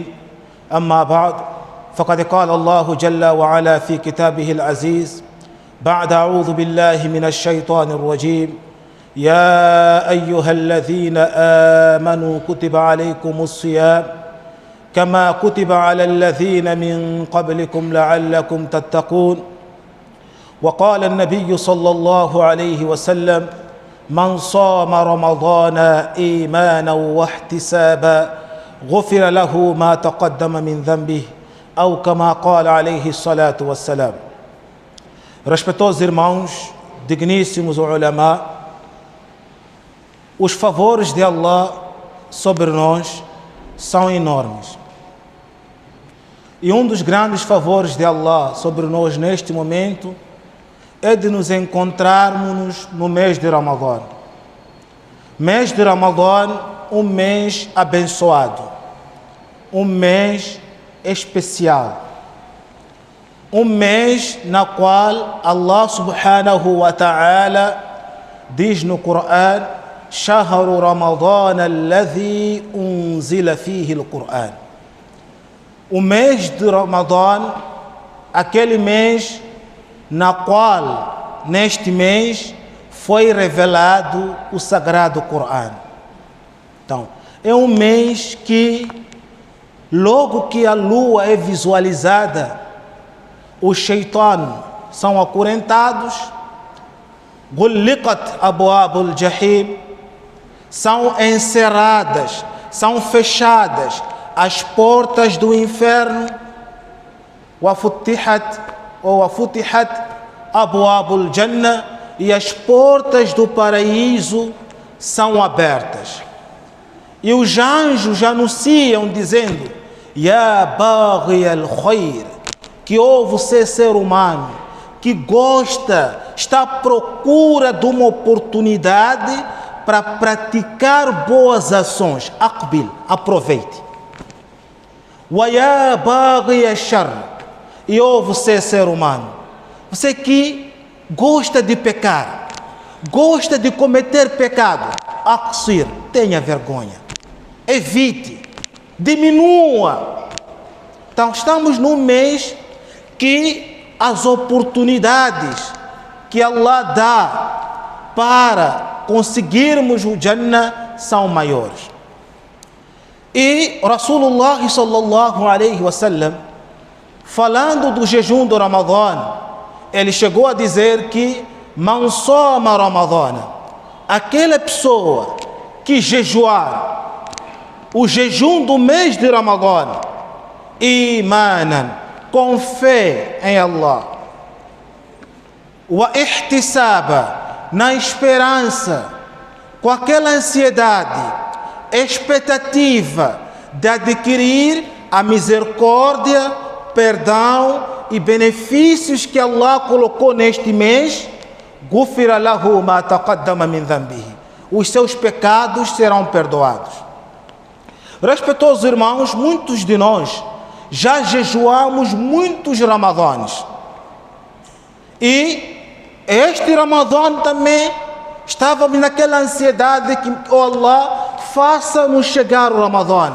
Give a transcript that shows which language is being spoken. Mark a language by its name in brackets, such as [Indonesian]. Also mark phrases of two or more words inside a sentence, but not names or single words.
[Arabic] أما بعد، فقد قال الله جل وعلا في كتابه العزيز بعد أعوذ بالله من الشيطان الرجيم: يا أيها الذين آمنوا كتب عليكم الصيام كما كتب على الذين من قبلكم لعلكم تتقون. وقال النبي صلى الله عليه وسلم: من صام رمضان إيمانا واحتسابا غفر له ما تقدم من ذنبه، أو كما قال عليه الصلاة والسلام. [Portuguese] Respeitosos irmãos, digníssimos ulama, os favores de Allah sobre nós são enormes. E um dos grandes favores de Allah sobre nós neste momento é de nos encontrarmos no mês de Ramadã. Mês de Ramadã, um mês abençoado, um mês especial, um mês na qual [Arabic] الله سبحانه وتعالى [Portuguese] diz no Coran: [Arabic] شهر رمضان الذي أنزل فيه القرآن. [Portuguese] O mês de Ramadã, aquele mês na qual, neste mês, foi revelado o Sagrado Coran. Então, é um mês que, logo que a lua é visualizada, os shaitan são acorrentados, [Arabic] غُلِّقَتْ أَبْوَابُ الْجَحِيمِ, [Portuguese] são encerradas, são fechadas as portas do inferno, [Arabic] وَفُتِحَتْ أَبْوَابُ الْجَنَّةِ, [Portuguese] e as portas do paraíso são abertas. E os anjos anunciam dizendo: [Arabic] يَا بَاغِيَ الْخَيْرِ, [Portuguese] que ó você, ser humano, que gosta, está à procura de uma oportunidade para praticar boas ações. Aqbil, aproveite. [Arabic] وَيَا بَاغِيَ الشَّرِّ, [Portuguese] e ó você, ser humano, você que gosta de pecar, gosta de cometer pecado, aqsir, tenha vergonha, evite, diminua. Então estamos num mês que as oportunidades que Allah dá para conseguirmos o Jannah são maiores. [Arabic] E رسول الله صلى الله عليه وسلم, [Portuguese] falando do jejum do Ramadã, ele chegou a dizer que [Arabic] من صام رمضان, [Portuguese] aquela pessoa que jejuar o jejum do mês de Ramadã, imanan, com fé em Allah, [Arabic] واحتسابا, [Portuguese] na esperança, com aquela ansiedade, expectativa de adquirir a misericórdia, perdão e benefícios que Allah colocou neste mês, [Arabic] غُفِرَ لَهُ مَا تَقَدَّمَ مِنْ ذَنْبِهِ, [Portuguese] os seus pecados serão perdoados. Respeitosos irmãos, muitos de nós já jejuamos muitos Ramadãs, e este Ramadã também estávamos naquela ansiedade que, oh Allah, faça-nos chegar o Ramadã.